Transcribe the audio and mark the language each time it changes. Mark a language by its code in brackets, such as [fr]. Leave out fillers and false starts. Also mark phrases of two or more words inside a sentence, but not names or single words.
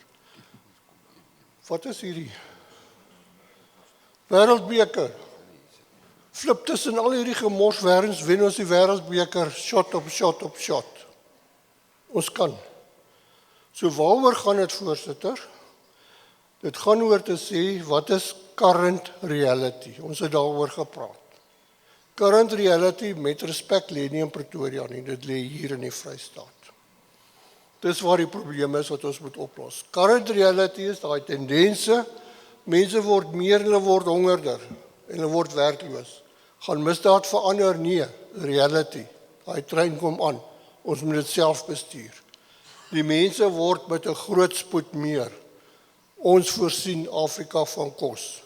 [af] Wat is hierdie? Wêreldbeker. Flip tussen al hierdie gemors wêrens wen ons die wêreldbeker shot op shot. Ons kan. So waaroor gaan dit, voorsitter? Dit gaan oor te sê, wat is [en] current reality? [af] Ons het daaroor gepraat. [en] Current reality, [af] met respek, lê nie in Pretoria nie, dit lê hier in die Vrystaat. Dis waar die probleem is wat ons moet oplos. [en] Current reality [af] is daai tendense, mense word meer en hulle word hongerder en hulle word werkloos. Gaan misdaad verander? Nee, reality. Daai trein kom aan. Ons moet dit self bestuur. Die mense word met 'n groot spoed meer. Ons voorsien Afrika van kos.